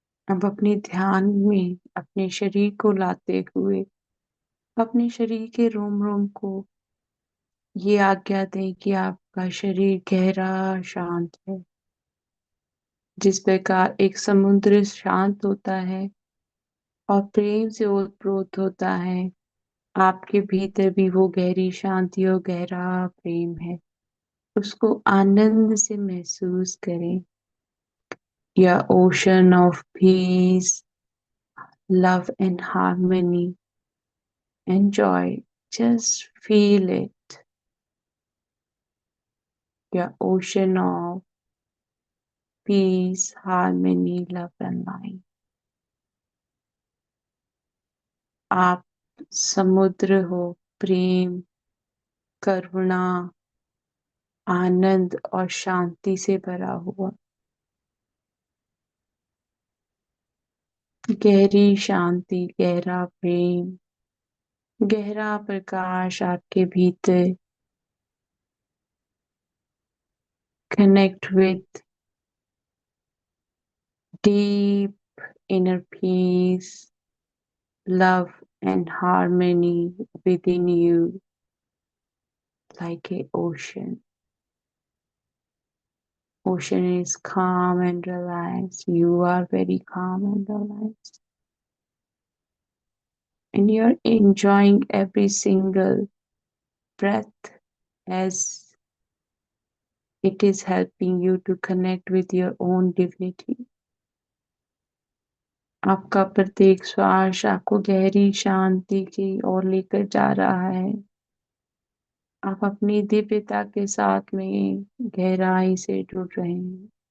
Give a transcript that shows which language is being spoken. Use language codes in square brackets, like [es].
[hi] अब अपने ध्यान में अपने शरीर को लाते हुए अपने शरीर के रोम रोम को ये आज्ञा दें कि आपका शरीर गहरा शांत है। जिस प्रकार एक समुद्र शांत होता है और प्रेम से ओतप्रोत होता है, आपके भीतर भी वो गहरी शांति और गहरा प्रेम है। उसको आनंद से महसूस करें। [en] या ocean of peace, love and harmony and joy. Just feel it. Your ocean of peace, harmony, love and light. [hi] आप समुद्र हो प्रेम, करुणा, आनंद और शांति से भरा हुआ। गहरी शांति, गहरा प्रेम, गहरा प्रकाश आपके भीतर। [en] Connect with deep inner peace, love and harmony within you like a ocean. Ocean is calm and relaxed. You are very calm and relaxed. And you're enjoying every single breath as it is helping you to connect with your own divinity. [hi] आपका प्रत्येक श्वास आपको गहरी शांति की ओर लेकर जा रहा है। आप अपनी दिव्यता के साथ में गहराई से जुड़ रहे हैं।